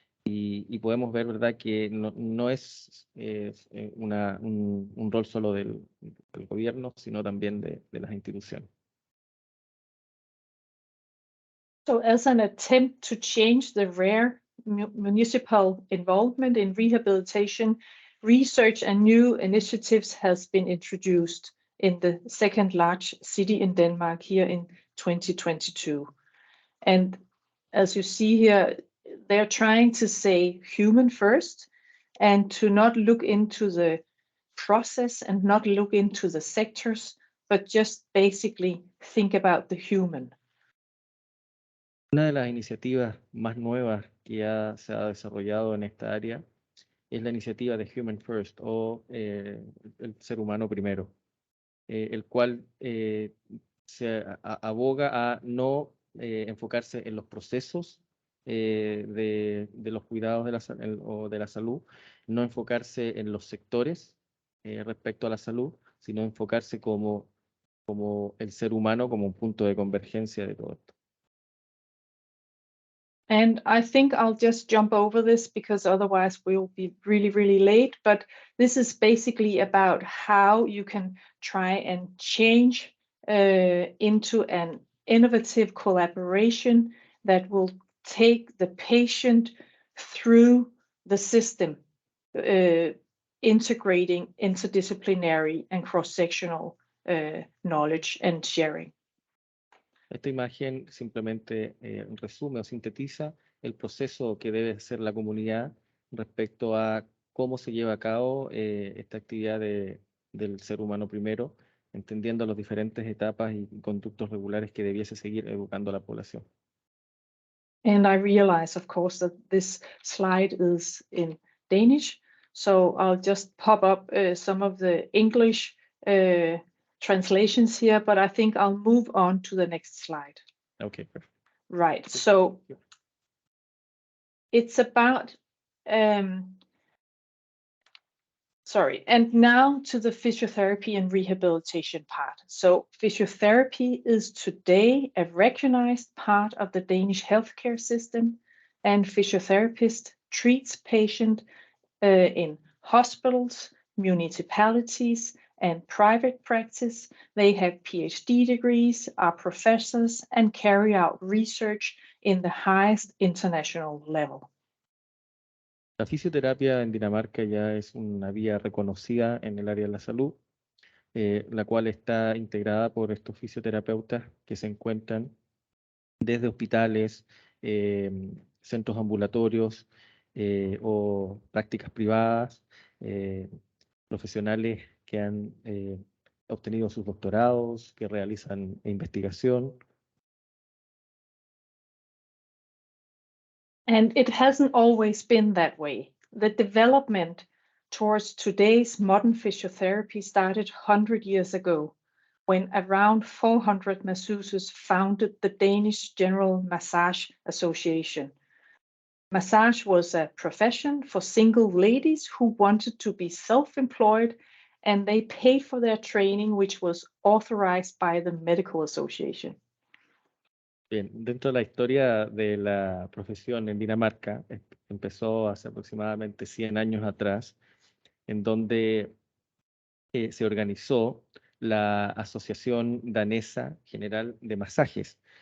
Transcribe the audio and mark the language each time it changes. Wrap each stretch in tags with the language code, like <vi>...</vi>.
<es>Y podemos ver, ¿verdad?, que no es un rol solo del gobierno, sino también de las instituciones.</es> <en>So as an attempt to change the rare municipal involvement in rehabilitation, research and new initiatives has been introduced in the second large city in Denmark here in 2022. And as you see here, they're trying to say human first and to not look into the process and not look into the sectors, but just basically think about the human.</en> <es>Una de las iniciativas más nuevas que se ha desarrollado en esta área es la iniciativa de Human First o el ser humano primero, el cual se aboga a no enfocarse en los procesos de los cuidados o de la salud, no enfocarse en los sectores respecto a la salud, sino enfocarse como el ser humano como un punto de convergencia de todo esto.</es> <en>And I think I'll just jump over this because otherwise we'll be really, really late. But this is basically about how you can try and change into an innovative collaboration that will take the patient through the system, integrating interdisciplinary and cross-sectional knowledge and sharing.</en> <es>Esta imagen simplemente resume o sintetiza el proceso que debe hacer la comunidad respecto a cómo se lleva a cabo esta actividad del ser humano primero, entendiendo las diferentes etapas y conductos regulares que debiese seguir educando a la población.</es> <en>And I realize, of course, that this slide is in Danish, so I'll just pop up some of the English translations here, but I think I'll move on to the next slide. Okay, perfect. Right, so it's about, sorry, and now to the physiotherapy and rehabilitation part. So physiotherapy is today a recognized part of the Danish healthcare system, and physiotherapist treats patients in hospitals, municipalities, and private practice. They have PhD degrees, are professors, and carry out research in the highest international level.</en> <es>La fisioterapia en Dinamarca ya es una vía reconocida en el área de la salud, la cual está integrada por estos fisioterapeutas que se encuentran desde hospitales, centros ambulatorios o prácticas privadas, profesionales que han obtenido sus doctorados, que realizan investigación.</es> <en>And it hasn't always been that way. The development towards today's modern physiotherapy started 100 years ago, when around 400 masseuses founded the Danish General Massage Association. Massage was a profession for single ladies who wanted to be self-employed, and they paid for their training, which was authorized by the Medical Association.</en> <es>Bien, dentro de la historia de la profesión en Dinamarca, empezó hace aproximadamente 100 años atrás, en donde se organizó la Asociación Danesa General de Masajes.</es>